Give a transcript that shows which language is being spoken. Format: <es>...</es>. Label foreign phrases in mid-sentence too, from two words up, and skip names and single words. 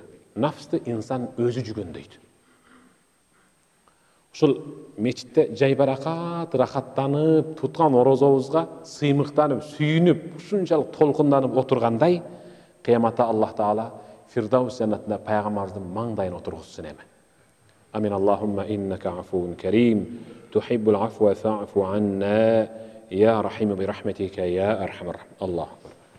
<ky>Нафсты инсан өзү жүгөндөйт. Ошол мечитте жай баракат, рахаттанып, туткан орозобузга сыймыктанып, сүйүнүп, ушунчалык толкунданып отургандай, кыяматта Аллах Таала Фирдаус жаннатында пайгамбарыбыздын маңдайына отургузсын эми.</ky> <ar>آمين. اللهم إنك عفو كريم، تحب العفو فاعف عنا، يا رحيم برحمتك، يا أرحم الراحمين. الله.</ar>